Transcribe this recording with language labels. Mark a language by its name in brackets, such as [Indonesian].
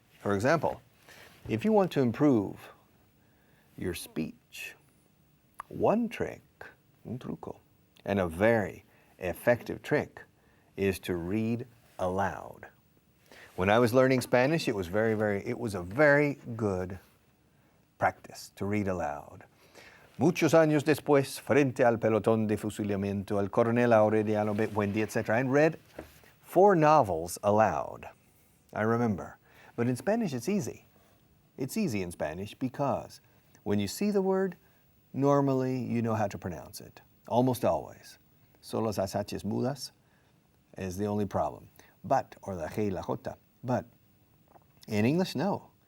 [English] For example, if you want to improve your speech, one trick, un truco, and a very effective trick is to read aloud. When I was learning Spanish, it was a very good practice to read aloud. [Spanish] Muchos años después, frente al pelotón de fusilamiento, el coronel Aureliano Buendía, etc., I read 4 novels aloud. [English] I remember. But in Spanish, it's easy. It's easy in Spanish because when you see the word, normally you know how to pronounce it. Almost always. Solo las H's mudas is the only problem. But, or la G y la J. But in English, no.